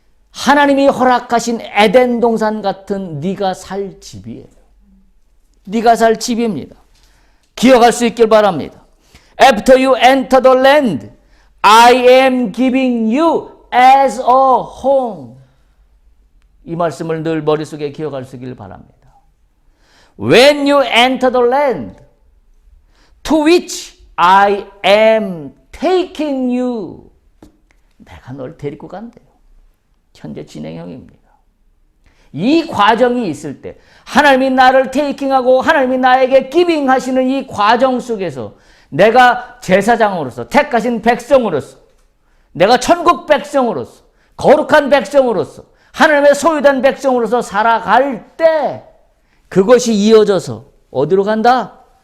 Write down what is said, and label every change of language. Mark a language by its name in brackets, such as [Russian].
[Korean] 하나님이 허락하신 에덴 동산 같은 네가 살 집이에요. 네가 살 집입니다. 기억할 수 있길 바랍니다. [English] After you enter the land, I am giving you as a home. [Korean] 이 말씀을 늘 머릿속에 기억할 수 있길 바랍니다. [English] When you enter the land to which I am taking you. [Korean] 내가 널 데리고 간대요. 현재 진행형입니다. 이 과정이 있을 때 하나님이 나를 테이킹하고 하나님이 나에게 기빙 하시는 이 과정 속에서 내가 제사장으로서 택하신 백성으로서 내가 천국 백성으로서 거룩한 백성으로서 하나님의 소유된 백성으로서 살아갈 때 그것이 이어져서 어디로 간다?